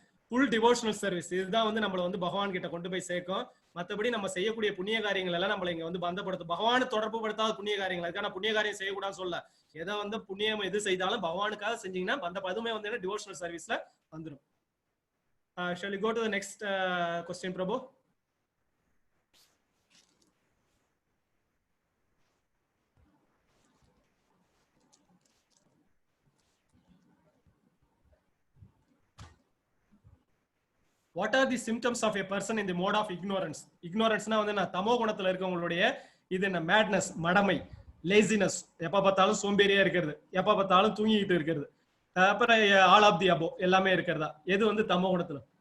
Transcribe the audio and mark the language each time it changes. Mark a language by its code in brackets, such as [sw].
[ta] Full devotional service இதுதான் வந்து நம்மளை வந்து பகவான் கிட்ட கொண்டு போய் சேர்க்கும். மற்றபடி நம்ம செய்யக்கூடிய புண்ணிய காரியங்கள் எல்லாம் நம்மளை இங்க வந்து பந்தப்படுத்தும். பகவானை தொடர்பு படுத்தாத புண்ணிய காரியங்கள், அதுக்கான புண்ணிய காரியம் செய்யக்கூடாதுன்னு சொல்ல, எதை வந்து புண்ணியம் எது செய்தாலும் பகவானுக்காக செஞ்சீங்கன்னா அதுவுமே வந்து டிவோஷனல் சர்வீஸ்ல வந்துடும். [en] Shall we go to the next question, Prabhu? What are the symptoms of a person in the mode of ignorance? [ta] Ignorance na வந்து தமோ குணத்துல இருக்கவங்களுடைய இது என்ன? மேட்னஸ், மடமை, லேசினஸ், எப்ப பார்த்தாலும் சோம்பேறியா இருக்கிறது, எப்ப பார்த்தாலும் தூங்கிட்டு இருக்கிறது, அப்புறம் ஆல் ஆஃப் தி அபோ எல்லாமே இருக்கிறதா? எது வந்து தமோ குணத்துல?